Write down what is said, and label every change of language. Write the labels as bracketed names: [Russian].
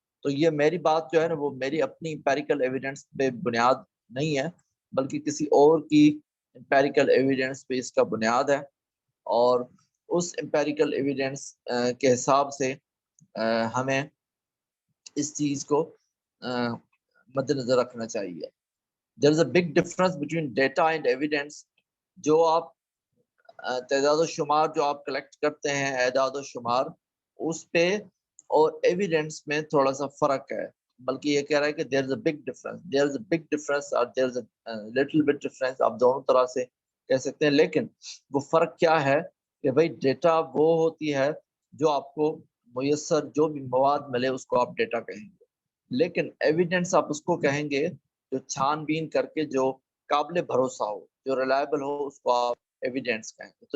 [Urdu] تو یہ میری بات جو ہے نا وہ میری اپنی امپیریکل ایویڈنس پہ بنیاد نہیں ہے، بلکہ کسی اور کی امپیریکل ایویڈنس پہ اس کا بنیاد ہے. اور اس امپیریکل ایویڈنس کے حساب سے ہمیں اس چیز کو مد نظر رکھنا چاہیے. [English] There is a big difference between data and evidence. [Urdu] جو آپ تعداد و شمار جو آپ کلیکٹ کرتے ہیں، اعداد و شمار، اس پہ اور ایویڈنس میں تھوڑا سا فرق ہے. بلکہ یہ کہہ رہا ہے کہ [English] there is a big difference. There is a big difference اور there is a little bit difference. [Urdu] آپ دونوں طرح سے کہہ سکتے ہیں، لیکن وہ فرق کیا ہے کہ بھائی ڈیٹا وہ ہوتی ہے جو آپ کو میسر جو بھی مواد ملے اس کو آپ ڈیٹا کہیں گے، لیکن ایویڈنس آپ اس کو کہیں گے جو چھان بین کر کے جو قابل بھروسہ ہو، جو ریلائبل ہو، اس کو آپ ایویڈنس کہیں گے.